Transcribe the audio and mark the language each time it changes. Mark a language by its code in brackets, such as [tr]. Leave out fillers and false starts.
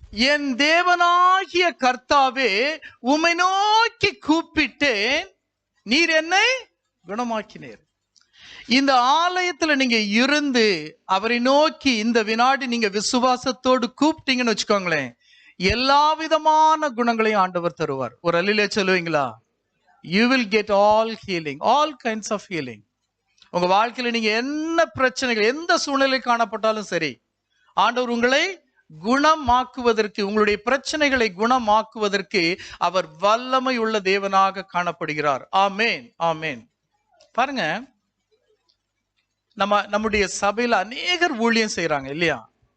[ta] என் தேவனாகிய கர்த்தாவே, உம்மை நோக்கி கூப்பிட்டேன், நீர் என்னை குணமாக்கினீர். இந்த ஆலயத்துல நீங்க இருந்து அவரை நோக்கி இந்த வினாடி நீங்க விசுவாசத்தோடு கூப்பிட்டீங்கன்னு வச்சுக்கோங்களேன், எல்லா விதமான குணங்களையும் ஆண்டவர் தருவார். ஒரு அல்லேலூயா சொல்லுவீங்களா? [en] You will get all healing, all kinds of healing. [ta] உங்க வாழ்க்கையில நீங்க என்ன பிரச்சனைகள், எந்த சூழ்நிலை காணப்பட்டாலும் சரி, ஆண்டவர் உங்களை குணமாக்குவதற்கு, உங்களுடைய பிரச்சனைகளை குணமாக்குவதற்கு அவர் வல்லமை உள்ள தேவனாக காணப்படுகிறார். ஆமேன், ஆமேன். பாருங்க, நம்முடைய சபையில அநேகர் ஊழியம் செய்யறாங்க இல்லையா?